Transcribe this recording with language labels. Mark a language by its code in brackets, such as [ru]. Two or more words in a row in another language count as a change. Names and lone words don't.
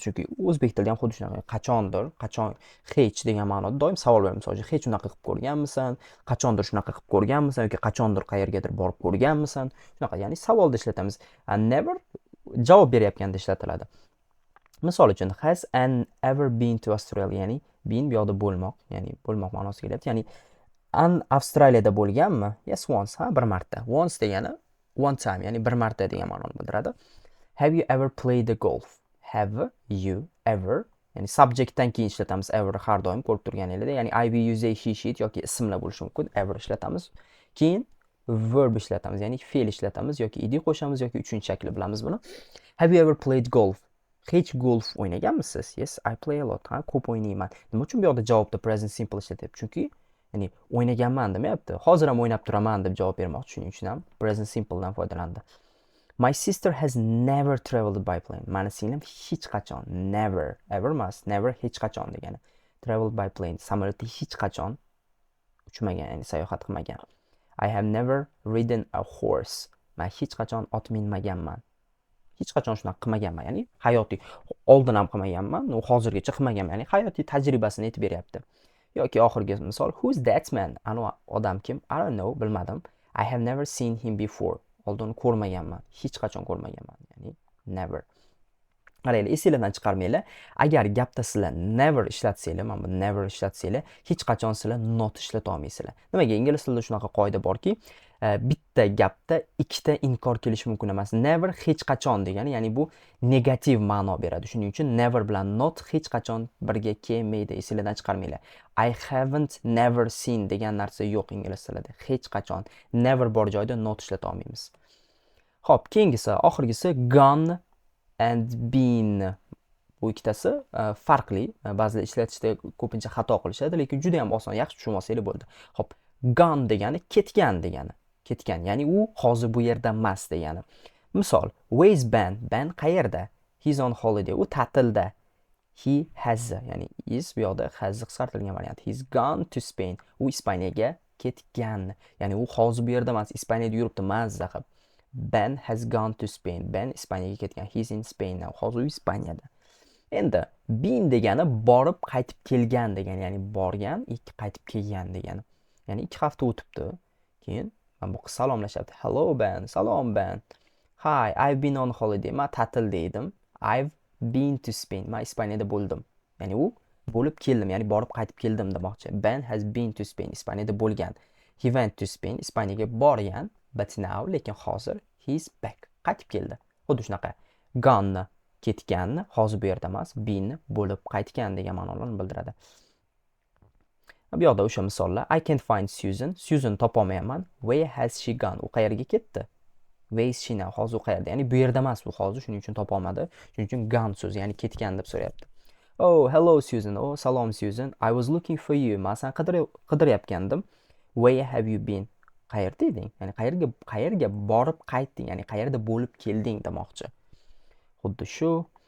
[uz] Chunki o'zbek tilida ham xuddi shunaqa qachondir, qachon hech degan ma'noda doim savol beramiz. Misol uchun hech unaqa qilib ko'rganmisan, qachondir shunaqa qilib ko'rganmisan yoki qachondir qayergadir borib ko'rganmisan. Shunaqa, ya'ni savolda ishlatamiz. Never javob beryapganda ishlatiladi. Misol uchun [en] has an ever been to Australia, [uz] ya'ni been bu yoqda bo'lmoq, ya'ni bo'lmoq ma'nosiga kelyapti. Ya'ni an Avstraliyada bo'lganmi? [en] Yes, once, [uz] ha, bir marta. [en] Once degani one time, [uz] ya'ni bir marta degan ma'noni bildiradi. [en] Have you ever played the golf? Have you ever, [uz] ya'ni subjectdan keyin ishlatamiz ever har doim ko'rib turganingizdek, ya'ni [en] I, we, you, they, she, it [uz] yoki ismlar bo'lishi mumkin. Ever ishlatamiz. Keyin verb ishlatamiz, ya'ni fe'l ishlatamiz yoki id qo'shamiz yoki uchinchi shakli bilamiz buni. [en] Have you ever played golf? [uz] Hech golf o'ynaganmisiz? [en] Yes, I play a lot. [uz] Ha, ko'p o'ynayman. Nima uchun bu yoqda javobda [en] present simple [uz] ishlatyapti? Chunki ya'ni o'ynaganman demayapti. Hozir ham o'ynab turaman deb javob bermoqchi. Shuning uchun ham [en] present simple [uz] dan foydalandi. [en] My sister has never traveled by plane. [uz] Mani singlim hech qachon, never, ever emas, never hech qachon degani. [en] Traveled by plane, [uz] samolyotda hech qachon uchmagan, ya'ni sayohat qilmagan. [en] I have never ridden a horse. [uz] Men hech qachon ot minmaganman. Hech qachon shunaqa qilmaganman, ya'ni hayotiy oldin ham qilmaganman, u hozirgacha qilmaganman, ya'ni hayotiy tajribasini aytib beryapti. Yoki oxirgi misol, [en] who's that man? [uz] Anu odam kim? [en] I don't know, bilmadim. I have never seen him before. [uz] Oldin ko'rmaganman, hech qachon ko'rmaganman, ya'ni never. Qaranglar, esingizdan chiqarmanglar. Agar gapda sizlar never ishlatsanglar, mana bu never ishlatsanglar, hech qachon sizlar not ishlata olmaysizlar. Nimaga? Ingliz tilida shunaqa qoida borki, bitta gapda ikkita inkor kelishi mumkin emas. Never hech qachon degani, ya'ni bu negativ ma'no beradi. Shuning uchun never bilan not hech qachon birga kelmaydi. Esingizdan chiqarmanglar. [en] I haven't never seen [uz] degan narsa yo'q ingliz tilida. Hech qachon never bor joyda not ishlata olmaymiz. Xo'p, keyingisi, oxirgisi [en] gone and been. [uz] Bu ikkitasi farqli. Ba'zida ishlatishda ko'pincha xato qilishadi, lekin juda ham oson, yaxshi tushunib olsanglar bo'ldi. Xo'p, gone degani ketgan degani. Ketgan, ya'ni u hozir bu yerda emas degani. Misol, [en] where is Ben? [uz] Ben qayerda? [en] He's on holiday. [uz] U ta'tilda. [en] He has, [uz] ya'ni is bu yoqda has qisqartirilgan variant. [en] He's gone to Spain. [uz] U Ispaniyaga ketgan. Ya'ni u hozir bu yerda emas, Ispaniyada yuribdi, mazza qilib. [en] Ben has gone to Spain. [uz] Ben Ispaniyaga ketgan. [en] He's in Spain now. [uz] Hozir u Ispaniyada. Endi been degani borib qaytib kelgan degani, ya'ni borgan, qaytib kelgan degani. Ya'ni 2 hafta o'tibdi. Keyin mana bu qiz salomlashyapti. [en] Hello Ben, salom Ben. Hi, I've been on holiday. [uz] Men ta'tilda edim. [en] I've been to Spain. [uz] Men Ispaniyada bo'ldim. Ya'ni u bo'lib keldim, ya'ni borib qaytib keldim demoqchi. [en] Ben has been to Spain. [uz] Ispaniyada bo'lgan. [en] He went to Spain. [uz] Ispaniyaga borgan, [en] but now, [uz] lekin hozir [en] he's back. [uz] Qaytib keldi. Xuddi shunaqa. Gone ketganni, hozir bu yerda emas, been bo'lib qaytgan degan ma'nolarni bildiradi. Bu yoqda o'sha misollar. [en] I can't find Susan. Susan topolmayman. Where has she gone? [uz] U qayerga ketdi? [en] Where is she now? [uz] Hozir u qayerda? Ya'ni bu yerda emas u hozir, shuning uchun topolmadi. Shuning uchun gone so'zi, ya'ni ketgan deb so'rayapti. [en] Oh, hello Susan. Oh, salom Susan. I was looking for you. [uz] Men seni qidiryapgandim. [en] Where have you been? [uz] Qayerda eding? Ya'ni qayerga borib qaytding, ya'ni qayerda bo'lib kelding demoqchi. Xuddi shu